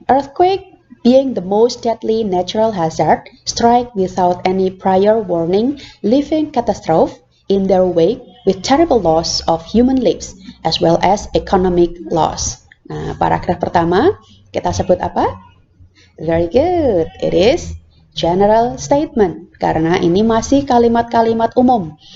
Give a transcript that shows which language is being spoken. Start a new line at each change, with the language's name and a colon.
English: Earthquake, being the most deadly natural hazard, strike without any prior warning, leaving catastrophe in their wake with terrible loss of human lives as well as economic loss.
Indonesian: Nah, paragraf pertama kita sebut apa?
English: Very good. It is general statement.
Indonesian: Karena ini masih kalimat-kalimat umum.